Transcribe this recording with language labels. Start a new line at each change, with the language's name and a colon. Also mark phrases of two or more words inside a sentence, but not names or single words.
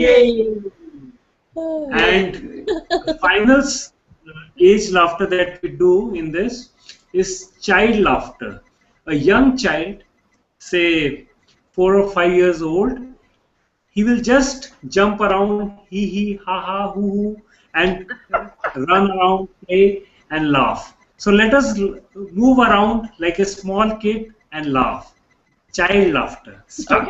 English: Yay! And the final age laughter that we do in this is child laughter. A young child, say 4 or 5 years old, he will just jump around, hee, ha, ha, hoo, hoo, and run around, play, and laugh. So let us move around like a small kid and laugh. Child laughter. Start.